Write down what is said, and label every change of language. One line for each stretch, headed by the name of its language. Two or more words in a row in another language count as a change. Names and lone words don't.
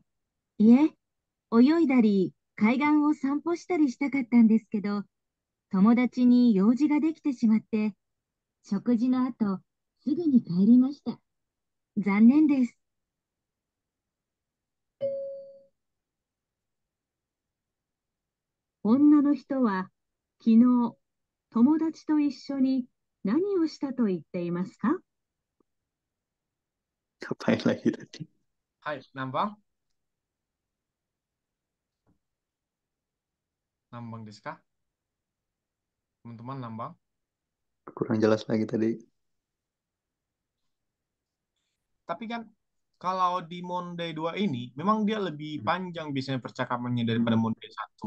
Japanese: いえ、泳いだり、海岸を散歩したりしたかったんですけど、友達に用事ができてしまって、食事の後、すぐに帰りました。残念です。女の人は昨日友達と一緒に何をしたと言っていますか？
Indonesian: Ngapain lagi tadi?
Japanese: はい、何番？何番ですか?
Indonesian: Teman-teman nambang? Kurang jelas lagi tadi. Tapi kan kalau di Monde 2 ini memang dia lebih panjang biasanya percakapannya daripada Monde 1.